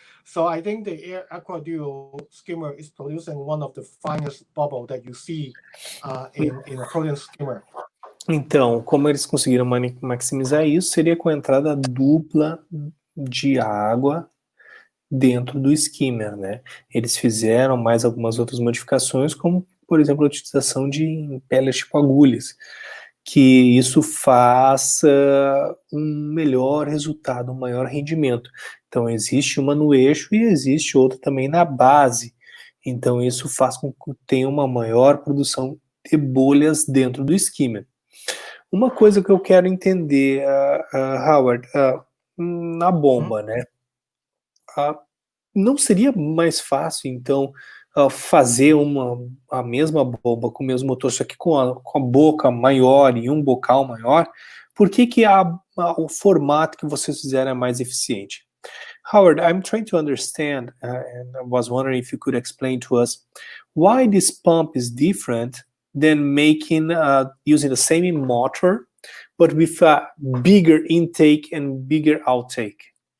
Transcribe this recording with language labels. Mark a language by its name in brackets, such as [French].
[English] So I think the Air Aquaduo skimmer is producing one of the finest bubble that you see in a protein skimmer. [Portuguese] Então, como eles conseguiram maximizar isso, seria com a entrada dupla de água dentro do skimmer, né? Eles fizeram mais algumas outras modificações, como, por exemplo, a utilização de impeller tipo agulhas, que isso faça um melhor resultado, um maior rendimento. Então, existe uma no eixo e existe outra também na base. Então, isso faz com que tenha uma maior produção de bolhas dentro do skimmer. Uma coisa que eu quero entender, Howard, na bomba, né? Não seria mais fácil, então, fazer a mesma bomba com o mesmo motor, só que com a boca maior e um bocal maior? Por que o formato que vocês fizeram é mais eficiente? [English] Howard, I'm trying to understand, and I was wondering if you could explain to us why this pump is different than using the same motor, but with a bigger intake and bigger outtake.